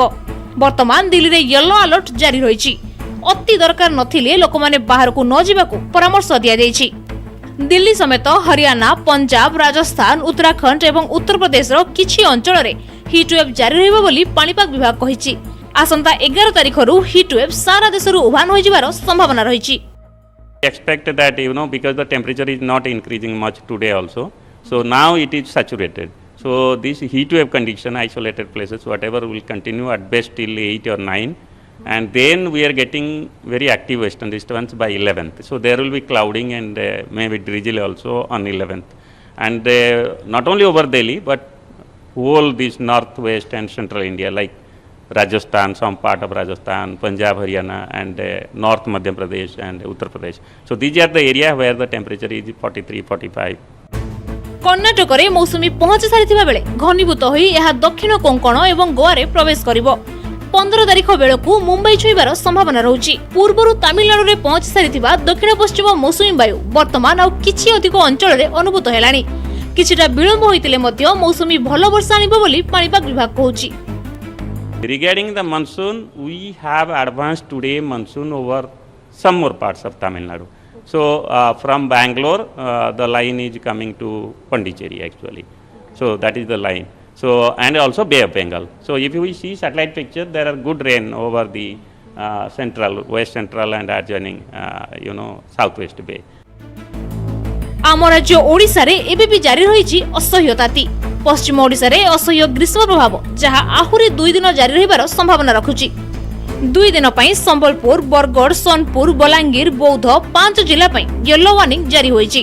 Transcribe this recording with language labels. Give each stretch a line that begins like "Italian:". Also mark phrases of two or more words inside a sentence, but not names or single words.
Odia: ବର୍ତ୍ତମାନ ଦିଲ୍ଲୀରେ
English: yellow alert
Odia: ଜାରି ରହିଛି। ଅତି ଦରକାର ନଥିଲେ ଲୋକମାନେ ବାହାରକୁ ନ ଯିବାକୁ ପରାମର୍ଶ ଦିଆଯାଇଛି। ଦିଲ୍ଲୀ ସମେତ ହରିୟାଣା, ପଞ୍ଜାବ, ରାଜସ୍ଥାନ, ଉତ୍ତରାଖଣ୍ଡ ଏବଂ ଉତ୍ତରପ୍ରଦେଶର କିଛି ଅଞ୍ଚଳରେ ହିଟୱେଭ୍ ଜାରି ରହିବ ବୋଲି ପାଣିପାଗ ବିଭାଗ କହିଛି। ଆସନ୍ତା 11 ତାରିଖରୁ ହିଟୱେଭ୍ ସାରା ଦେଶରୁ ଉଭାନ ହୋଇଯିବାର ସମ୍ଭାବନା ରହିଛି।
English: Expect that because the temperature is not increasing much today also, so now it is saturated. So this heat wave condition, isolated places, whatever will continue at best till 8 or 9, and then we are getting very active western disturbance by 11th. So there will be clouding and maybe drizzle also on 11th, and not only over Delhi but whole this northwest and central India like Rajasthan, some part of Rajasthan, Punjab, Haryana, and North Madhya Pradesh and Uttar Pradesh. So these are the area where the temperature is 43, 45.
Odia: କର୍ଣ୍ଣାଟକରେ ମୌସୁମୀ ପହଞ୍ଚି ସାରିଥିବା ବେଳେ ଘନୀଭୂତ ହୋଇ ଏହା ଦକ୍ଷିଣ କୋଙ୍କଣ ଏବଂ ଗୋଆରେ ପ୍ରବେଶ କରିବ। 15 ତାରିଖ ବେଳକୁ ମୁମ୍ବାଇ ଛୁଇଁବାର ସମ୍ଭାବନା ରହୁଛି। ପୂର୍ବରୁ ତାମିଲନାଡୁରେ ପହଞ୍ଚି ସାରିଥିବା ଦକ୍ଷିଣ ପଶ୍ଚିମ ମୌସୁମୀ ବାୟୁ ବର୍ତ୍ତମାନ ଆଉ କିଛି ଅଧିକ ଅଞ୍ଚଳରେ ଅନୁଭୂତ ହେଲାଣି। କିଛିଟା ବିଳମ୍ବ ହୋଇଥିଲେ ମଧ୍ୟ ମୌସୁମୀ ଭଲ ବର୍ଷା ଆଣିବ ବୋଲି ପାଣିପାଗ ବିଭାଗ କହୁଛି।
English: Regarding the monsoon, we have advanced today monsoon over some more parts of Tamil Nadu. So from Bangalore, the line is coming to Pondicherry actually. So that is the line. So and also Bay of Bengal. So if we see satellite picture, there are good rain over the central, west central and adjoining, southwest bay.
Odia: ଆମ ରାଜ୍ୟ ଓଡ଼ିଶାରେ ଏବେ ବି ଜାରି ରହିଛି ଅସହ୍ୟ ତାତି। ପଶ୍ଚିମ ଓଡ଼ିଶାରେ ଅସହ୍ୟ ଗ୍ରୀଷ୍ମ ପ୍ରଭାବ ଯାହା ଆହୁରି 2 ଦିନ ଜାରି ରହିବାର ସମ୍ଭାବନା ରଖୁଛି। 2 ଦିନ ପାଇଁ ସମ୍ବଲପୁର, ବରଗଡ଼, ସୋନପୁର, ବଲାଙ୍ଗୀର, ବୌଦ୍ଧ 5 ଜିଲ୍ଲା ପାଇଁ
English: yellow warning
Odia: ଜାରି ହୋଇଛି।